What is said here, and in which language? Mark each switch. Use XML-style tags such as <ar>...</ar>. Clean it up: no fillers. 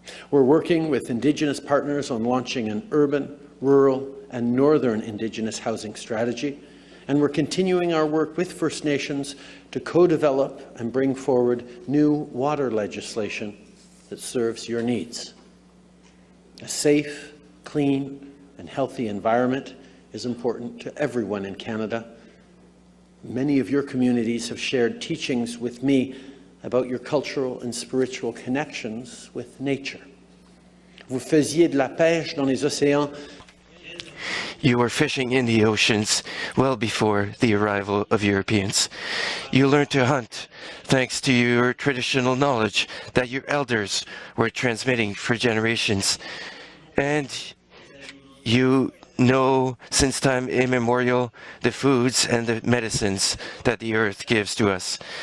<en>We're working with Indigenous partners on launching an urban, rural, and northern Indigenous housing strategy, and we're continuing our work with First Nations to co-develop and bring forward new water legislation that serves your needs. A safe, clean, and healthy environment is important to everyone in Canada. Many of your communities have shared teachings with me about your cultural and spiritual connections with nature.</en> <fr>Vous faisiez de la pêche dans les océans.</fr> <en>You were fishing in the oceans well before the arrival of Europeans. You learned to hunt thanks to your traditional knowledge that your elders were transmitting for generations. And you know since time immemorial the foods and the medicines that the earth gives to us.</en>